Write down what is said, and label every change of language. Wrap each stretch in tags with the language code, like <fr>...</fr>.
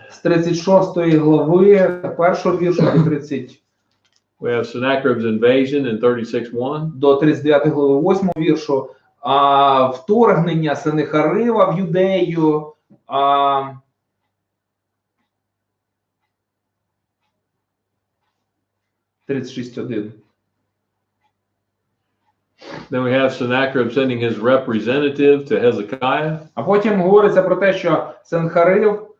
<uk>З 36 глави, першого віршу до 30.</uk> <en>We have Sennacherib's invasion in 36:1.</en> <uk>До 39 глави 8 віршу. Вторгнення Сеннахериба в Юдею. 36:1.</uk> <en>Then we have Sennacherib sending his representative to Hezekiah.</en> <uk>А потім говориться про те, що Сеннахериб,</uk>